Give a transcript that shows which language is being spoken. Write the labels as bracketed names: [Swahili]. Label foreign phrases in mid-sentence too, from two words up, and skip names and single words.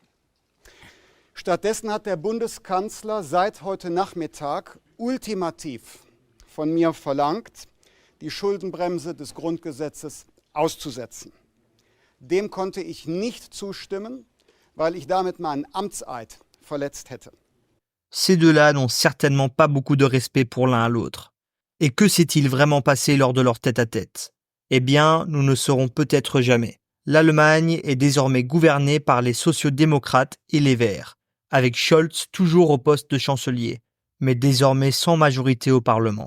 [German] Stattdessen hat der Bundeskanzler seit heute Nachmittag ultimativ von mir verlangt, die Schuldenbremse des Grundgesetzes auszusetzen. Dem konnte ich nicht zustimmen, weil ich damit meinen Amtseid verletzt hätte. [French] Ces deux-là n'ont certainement pas beaucoup de respect pour l'un à l'autre. Et que s'est-il vraiment passé lors de leur tête-à-tête ? Eh bien, nous ne saurons peut-être jamais. L'Allemagne est désormais gouvernée par les sociaux-démocrates et les Verts, avec Scholz toujours au poste de chancelier, mais désormais sans majorité au Parlement.